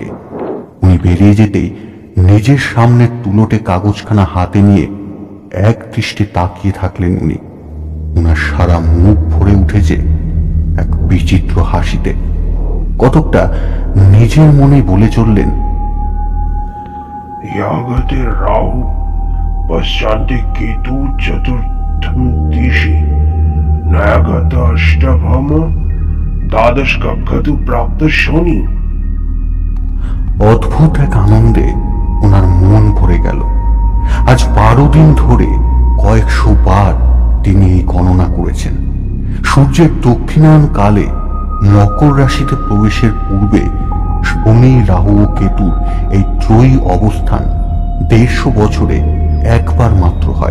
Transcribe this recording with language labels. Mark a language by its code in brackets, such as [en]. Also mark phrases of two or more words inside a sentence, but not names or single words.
[bn] উনি বেরিয়ে যেতেই নিজের সামনে তুলোটে কাগজখানা হাতে নিয়ে এক দৃষ্টে তাকিয়ে থাকলেন উনি। ওনার সারা মুখ ভরে উঠেছে এক বিচিত্র হাসিতে। কতকটা নিজের মনে বলে চললেন, [sa] यागते राहु पश्चान्ते केतु चतुर्थम दिशि नयागत अष्टभम দ্বাদশ কক্ষতু প্রাপ্ত শনি। [bn] অদ্ভুত এক আনন্দে ওনার মন ভরে গেল। আজ 12 দিন ধরে কয়েকশো বার তিনি এই গণনা করেছেন। সূর্যের দক্ষিণায়ন কালে মকর রাশিতে প্রবেশের পূর্বে শনি, রাহু ও কেতুর এই ত্রয়ী অবস্থান 150 বছরে একবার মাত্র হয়।